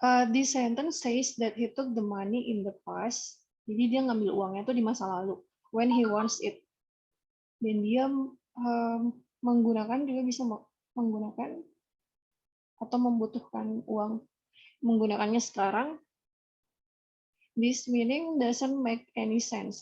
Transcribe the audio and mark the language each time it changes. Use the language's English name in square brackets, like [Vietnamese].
[English] This sentence says that he took the money in the past. [Indonesian] Jadi dia ngambil uangnya tuh di masa lalu. [English] When he wants it. [Indonesian] Dan dia menggunakan juga bisa menggunakan atau membutuhkan uang. Menggunakannya sekarang. [English] This meaning doesn't make any sense.